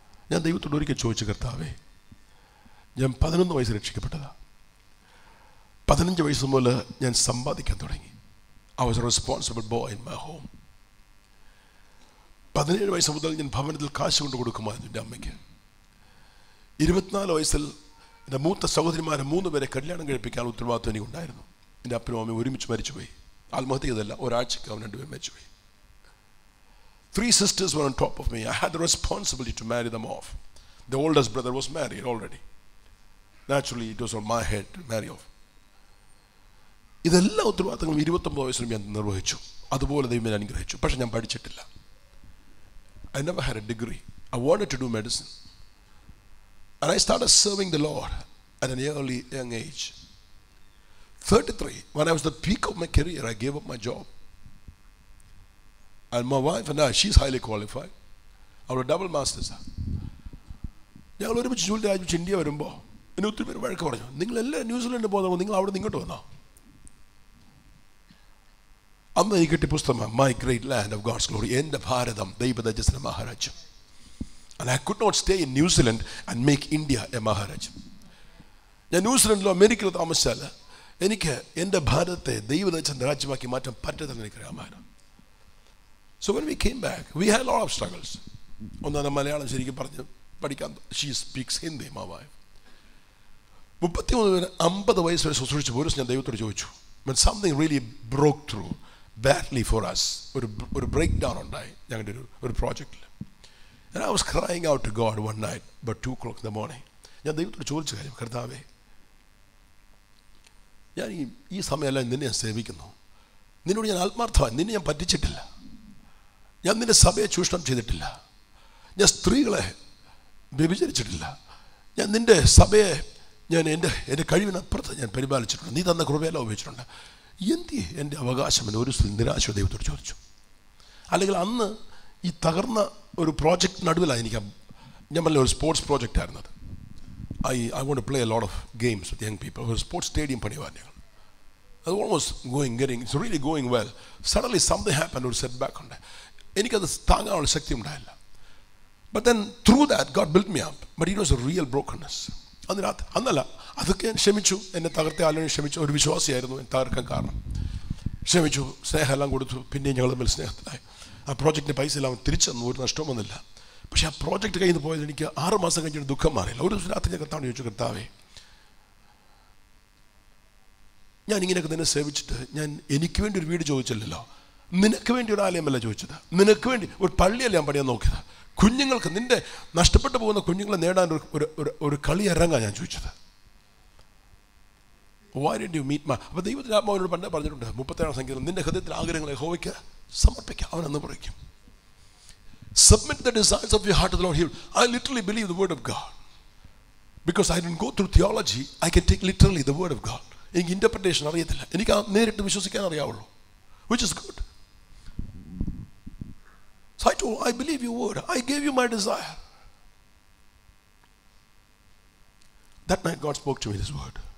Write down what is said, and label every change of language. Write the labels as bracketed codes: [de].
[ml] ഞാൻ ദൈവത്തോട് ഒരിക്കൽ ചോദിച്ചു, കർത്താവേ, ഞാൻ 11 വയസ്സ് രക്ഷിക്കപ്പെട്ടതാ. 15 വയസ്സ് മുതൽ ഞാൻ സമ്പാദിക്കാൻ തുടങ്ങി. [en] I was a responsible boy in my home. [ml] 17 വയസ്സ് മുതൽ ഞാൻ ഭവനത്തിൽ കാശ് കൊണ്ട് കൊടുക്കുമായിരുന്നു എൻ്റെ അമ്മയ്ക്ക്. 24 വയസ്സിൽ എൻ്റെ മൂത്ത സഹോദരിമാരെ 3 പേരെ കല്യാണം കഴിപ്പിക്കാൻ ഉത്തരവാദിത്വം എനിക്കുണ്ടായിരുന്നു. എൻ്റെ അപ്പനും അമ്മയും ഒരുമിച്ച് മരിച്ചുപോയി. ആത്മഹത്യ ചെയ്തല്ല, ഒരാഴ്ചക്ക് അവൻ 2 പേരും മരിച്ചുപോയി. [en] 3 sisters were on top of me. I had the responsibility to marry them off. The oldest brother was married already. Naturally, it was on my head to marry off. [ml] ഇതെല്ലാം ഉത്തരവാദിത്തങ്ങളും 29 വയസ്സിലും ഞാൻ നിർവഹിച്ചു. അതുപോലെ ദൈവം എന്നെ അനുഗ്രഹിച്ചു. പക്ഷെ ഞാൻ പഠിച്ചിട്ടില്ല. [en] I never had a degree. I wanted to do medicine. And I started serving the Lord at an early young age. 33, when I was at the peak of my career, I gave up my job. And my wife and I, she's highly qualified. Our double masters. [ml] ഞങ്ങൾ ഒരുമിച്ച് ജോലി രാജിച്ച് India വരുമ്പോൾ എന്നെ ഒത്തിരി പേര് വഴക്ക് പറഞ്ഞു, നിങ്ങളെല്ലാം ന്യൂസിലൻഡ് പോകുമ്പോൾ നിങ്ങൾ അവിടെ നിന്ന് ഇങ്ങോട്ട് വന്നോ? അന്ന് എനിക്ക് കിട്ടിയ പുസ്തകമാണ് my great land of God's glory, എൻ്റെ ഭാരതം ദൈവതേജസ്സിന്റെ മഹാരാജ്യം. [en] And I could not stay in New Zealand and make India a മഹാരാജ്യം. [ml] ഞാൻ ന്യൂസിലൻഡിലോ അമേരിക്കയിലോ താമസിച്ചാൽ എനിക്ക് എൻ്റെ ഭാരതത്തെ ദൈവതേജസ്സിന്റെ രാജ്യമാക്കി മാറ്റാൻ പറ്റത്തില്ലെന്ന് എനിക്കറിയാമായിരുന്നു. [en] So when we came back, we had a lot of struggles. [ml] ഒന്നാണ് മലയാളം ശരിക്കും പറഞ്ഞ് പഠിക്കാൻ. [en] She speaks Hindi, my wife. [ml] 50 വയസ്സ് വരെ ശുശ്രൂഷിച്ച ഒരു ദിവസം ഞാൻ ദൈവത്തോട് ചോദിച്ചു, [en] when something really broke through badly for us, [ml] ഒരു ബ്രേക്ക് ഡൗൺ ഉണ്ടായി ഞങ്ങളുടെ ഒരു പ്രോജക്റ്റിൽ. [en] And I was crying out to God one night about 2 o'clock in the morning. [ml] ഞാൻ ദൈവത്തോട് ചോദിച്ച കാര്യം, കർത്താവേ, ഞാൻ ഈ സമയമെല്ലാം നിന്നെ ഞാൻ സേവിക്കുന്നു. നിന്നോട് ഞാൻ ആത്മാർത്ഥമായി, നിന്നെ ഞാൻ പറ്റിച്ചിട്ടില്ല. ഞാൻ നിന്റെ സഭയെ ചൂഷണം ചെയ്തിട്ടില്ല. ഞാൻ സ്ത്രീകളെ വ്യഭിചരിച്ചിട്ടില്ല. ഞാൻ നിന്റെ സഭയെ ഞാൻ എൻ്റെ കഴിവിനപ്പുറത്ത് ഞാൻ പരിപാലിച്ചിട്ടുണ്ട്. നീ തന്ന കൃപയെല്ലാം ഉപയോഗിച്ചിട്ടുണ്ട്. എന്തി എൻ്റെ അവകാശം എന്ന് ഒരു നിരാശ ദൈവത്തോട് ചോദിച്ചു. അല്ലെങ്കിൽ അന്ന് ഈ തകർന്ന ഒരു പ്രോജക്റ്റ് നടുവിലാണ് എനിക്ക്, ഞാൻ പറഞ്ഞ ഒരു സ്പോർട്സ് പ്രോജക്റ്റ് ആയിരുന്നത്. [en] I want to play a lot of games with young people. [ml] ഒരു സ്പോർട്സ് സ്റ്റേഡിയം പണിയുവാൻ ഞങ്ങൾ. [en] അത് almost it's really going well. Suddenly something happened, [ml] ഒരു സെറ്റ് ബാക്ക് ഉണ്ട്. എനിക്കത് താങ്ങാനുള്ള ശക്തി ഉണ്ടായില്ല. [en] But then through that God built me up. But it was a real brokenness. [ml] അന്നല്ല, അതൊക്കെ ഞാൻ ക്ഷമിച്ചു. എന്നെ തകർത്ത ആളുകൾ ക്ഷമിച്ചു. ഒരു വിശ്വാസിയായിരുന്നു എന്നെ തകർക്കാൻ കാരണം. ക്ഷമിച്ചു, സ്നേഹമെല്ലാം കൊടുത്തു. പിന്നെ ഞങ്ങൾ തമ്മിൽ സ്നേഹത്തിലായി. ആ പ്രോജക്റ്റിൻ്റെ പൈസ എല്ലാം തിരിച്ചു തന്നു, ഒരു നഷ്ടവും വന്നില്ല. പക്ഷെ ആ പ്രോജക്റ്റ് കയ്യിൽ നിന്ന് പോയത് എനിക്ക് 6 മാസം കഴിഞ്ഞിട്ട് ദുഃഖം മാറിയില്ല. ഒരു ദിവസം രാത്രി ഞാൻ കർത്താവിനോട് ചോദിച്ചു, കർത്താവേ, ഞാൻ ഇങ്ങനെയൊക്കെ നിന്നെ സേവിച്ചിട്ട് ഞാൻ എനിക്ക് വേണ്ടി ഒരു വീട് ചോദിച്ചില്ലല്ലോ, നിനക്ക് വേണ്ടി ഒരു ആലയമല്ല ചോദിച്ചത്, നിനക്ക് വേണ്ടി ഒരു പള്ളിയല്ല ഞാൻ പണിയാൻ നോക്കിയത്, കുഞ്ഞുങ്ങൾക്ക്, നിന്റെ നഷ്ടപ്പെട്ടു പോകുന്ന കുഞ്ഞുങ്ങളെ നേടാൻ ഒരു കളി ഇറങ്ങാൻ ഞാൻ ചോദിച്ചത്. [en] Why did you meet my? [ml] അപ്പോൾ ദൈവത്തിൻ്റെ ആത്മാവിനോട് പണ്ടേ പറഞ്ഞിട്ടുണ്ട് 37 സംഖ്യയിൽ, നിന്റെ ഹൃദയത്തിൽ ആഗ്രഹങ്ങളെ യഹോവയ്ക്ക് സമർപ്പിക്കുക, അവൻ അന്ന് പറയും. [en] Submit the desires of your heart to the Lord. I literally believe the word of God. Because I didn't go through theology, I can take literally the word of God. [ml] എനിക്ക് ഇന്റർപ്രിട്ടേഷൻ അറിയത്തില്ല, എനിക്ക് നേരിട്ട് വിശ്വസിക്കാൻ അറിയാവുള്ളൂ, [en] which is good. So I told, I believe your word. I gave you my desire. That night God spoke to me this word.